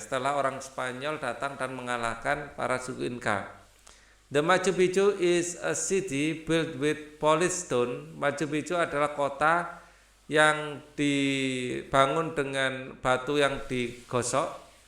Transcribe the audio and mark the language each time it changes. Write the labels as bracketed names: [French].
[Indonesian] Setelah orang Spanyol datang dan mengalahkan para suku Inca. [English] The Machu Picchu is a city built with polished stone. [Indonesian] Machu Picchu adalah kota yang dibangun dengan batu yang digosok.